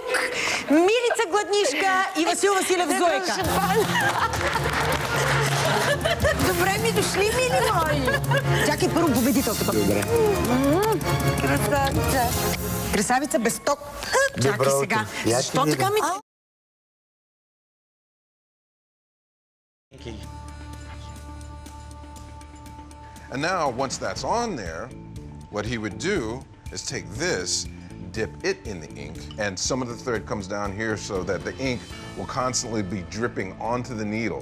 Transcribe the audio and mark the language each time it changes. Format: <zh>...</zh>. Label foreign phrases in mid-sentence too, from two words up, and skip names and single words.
<bg>Милица Гладнишка и Васил Василев Зойка. Добре ми дошли, мили мои. Чакай първо победителката. Добре. Красавица. Красавица без ток. Чакай сега. Защо така ми...</bg> <en>And now, once that's on there, what he would do is take this, dip it in the ink, and some of the thread comes down here so that the ink will constantly be dripping onto the needle.</en>